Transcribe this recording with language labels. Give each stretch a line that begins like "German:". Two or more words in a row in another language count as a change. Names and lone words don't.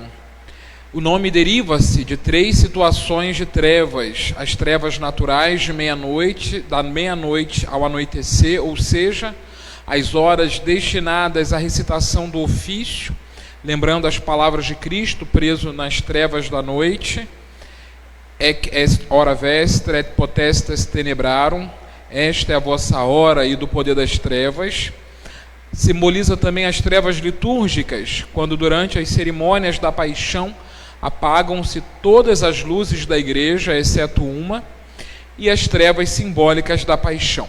Portuguese: O nome deriva-se de três situações de trevas: as trevas naturais de meia-noite, da meia-noite ao anoitecer, ou seja, as horas destinadas à recitação do ofício, lembrando as palavras de Cristo preso nas trevas da noite:
Latin: ec est hora vestra et potestas tenebrarum,
Portuguese: esta é a vossa hora e do poder das trevas. Simboliza também as trevas litúrgicas, quando durante as cerimônias da paixão apagam-se todas as luzes da igreja, exceto uma, e as trevas simbólicas da paixão.